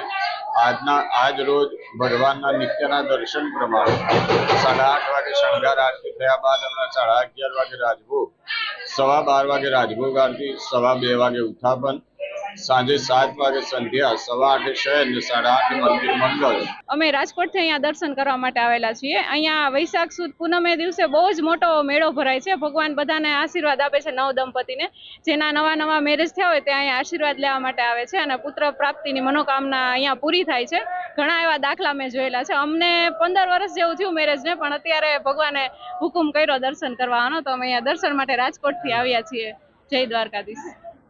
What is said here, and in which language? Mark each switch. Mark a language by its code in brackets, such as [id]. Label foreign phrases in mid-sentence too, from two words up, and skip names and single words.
[gu] આજ રોજ ભગવાનના નિત્યના દર્શન પ્રમાણે 8:30 વાગે શણગાર આરતી થયા બાદ હમણાં 11:30 વાગે રાજભોગ, 12:15 વાગે રાજભોગ આરતી, 2:15 વાગે ઉત્થાપન, સાંજે 7 વાગે સંધ્યા, 8:15 શયન, 8:30 મંદિર મંગલ। અમે રાજકોટ થી અહીંયા દર્શન કરવા માટે આવેલા છીએ। અહીંયા વૈશાખ સુદ પૂનમે દિવસે બહુ જ મોટો મેળો ભરાય છે। ભગવાન બધાને આશીર્વાદ આપે છે નવ દંપતીને, જેના નવા નવા મેરેજ થયા હોય તે અહીંયા આશીર્વાદ લેવા માટે આવે છે અને પુત્ર પ્રાપ્તિની મનોકામના અહીંયા પૂરી થાય છે। ઘણા એવા દાખલા મૈં જોયેલા છે। અમને 15 વર્ષ જેવું થયું મેરેજને, પણ અત્યારે ભગવાને હુકુમ કર્યો દર્શન કરવાનો, તો અમે અહીંયા દર્શન માટે રાજકોટ થી આવ્યા છીએ। જય દ્વારકાધીશ।